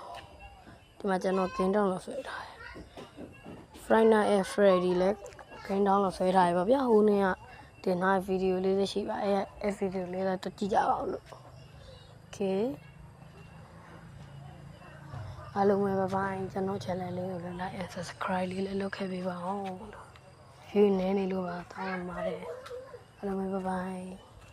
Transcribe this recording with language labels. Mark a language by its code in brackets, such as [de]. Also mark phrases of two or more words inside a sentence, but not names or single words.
[my] ဒီမှာကျွန်တော် [en] game download [my] ဆွဲထားတယ် Friday Night at Freddy လည်း [en] game download [my] ဆွဲထားရပါဗျာဟိုနေ့ကတင်ထားဗီဒီယိုလေးရှိပါအဲ့ဗီဒီယိုလေးတော့ကြည့်ကြပါဦးလို့ Okay အားလုံးပဲဘိုင်ကျွန်တော် channel လေးကိုလည်း [en] like and subscribe [my] လေးလည်းလုပ်ခဲ့ပေးပါဦး view နည်းနေလို့ပါတောင်းပန်ပါတယ်အားလုံးပဲဘိုင်